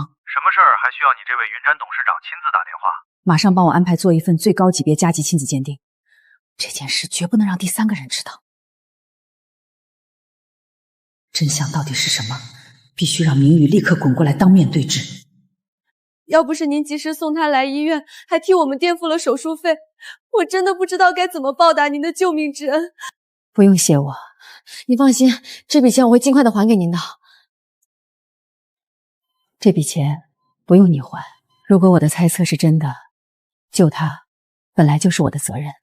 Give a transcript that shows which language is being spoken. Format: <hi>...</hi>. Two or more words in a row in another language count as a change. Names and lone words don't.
<zh>什麼事兒還需要你這位雲瞻董事長親自打電話？馬上幫我安排做一份最高級別加急親子鑑定，這件事絕不能讓第3個人知道。真相到底是什麼？必須讓明宇立刻滾過來當面對質。要不是您及時送他來醫院，還替我們墊付了手術費，我真的不知道該怎麼報答您的救命之恩。不用謝我，你放心，這筆錢我會盡快的還給您的。這筆錢不用你還，如果我的猜測是真的，救他本來就是我的責任。</zh>